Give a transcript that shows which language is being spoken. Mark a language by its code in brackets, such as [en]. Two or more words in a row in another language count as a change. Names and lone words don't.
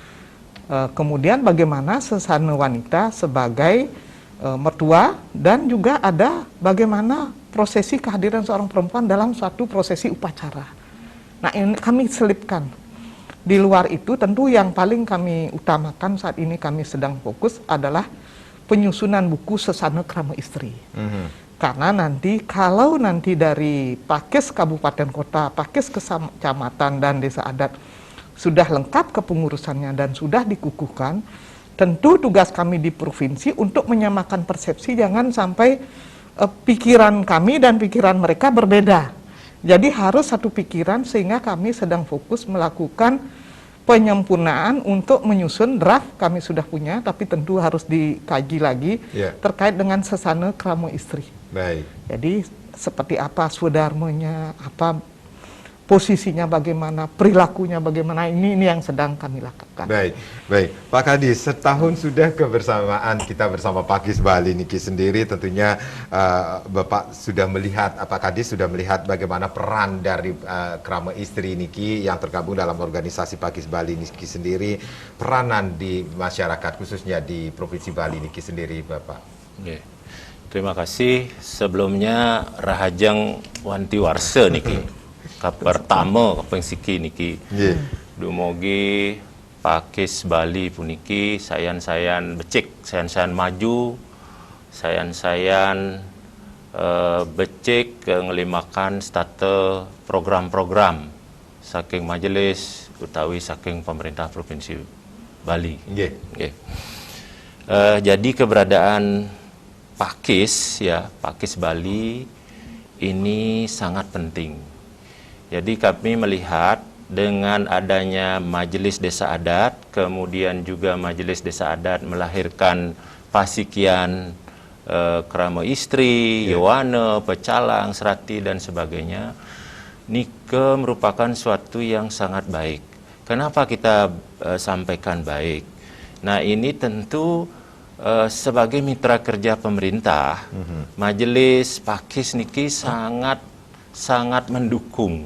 [id] Kemudian bagaimana sesana wanita sebagai mertua. Dan juga ada bagaimana prosesi kehadiran seorang perempuan dalam suatu prosesi upacara. Nah, ini kami selipkan. Di luar itu tentu yang paling kami utamakan saat ini kami sedang fokus adalah penyusunan buku sesana krama istri. Karena nanti kalau nanti dari Pakis Kabupaten Kota, Pakis Kecamatan dan Desa Adat sudah lengkap kepengurusannya dan sudah dikukuhkan, tentu tugas kami di provinsi untuk menyamakan persepsi, jangan sampai pikiran kami dan pikiran mereka berbeda. Jadi harus satu pikiran, sehingga kami sedang fokus melakukan penyempurnaan untuk menyusun draft. Kami sudah punya, tapi tentu harus dikaji lagi terkait dengan sesana krama istri. Baik. Jadi seperti apa swadharmanya, apa posisinya bagaimana, perilakunya bagaimana, ini yang sedang kami lakukan. Baik, baik. Pak Kadis, setahun sudah kebersamaan kita bersama Pakis Bali niki sendiri, tentunya Bapak sudah melihat, Pak Kadis sudah melihat bagaimana peran dari krama istri niki yang tergabung dalam organisasi Pakis Bali niki sendiri, peranan di masyarakat khususnya di Provinsi Bali niki sendiri, Bapak. Terima kasih. [ban] Sebelumnya Rahajang Wanti Warsa niki. Pertama kepengsiki niki. Dumugi Pakis Bali puniki sayan-sayan becik, sayan-sayan maju, sayan-sayan becik ngelimakan starte program-program saking majelis utawi saking [id] pemerintah Provinsi Bali. Jadi keberadaan Pakis Pakis Bali ini sangat penting. Jadi kami melihat dengan adanya Majelis Desa Adat, kemudian juga Majelis Desa Adat melahirkan pasikian krama istri, Yowana, pecalang, serati, dan sebagainya. Nike merupakan suatu yang sangat baik. Kenapa kita sampaikan baik? Nah, ini tentu sebagai mitra kerja pemerintah, Majelis Pakis niki sangat mendukung.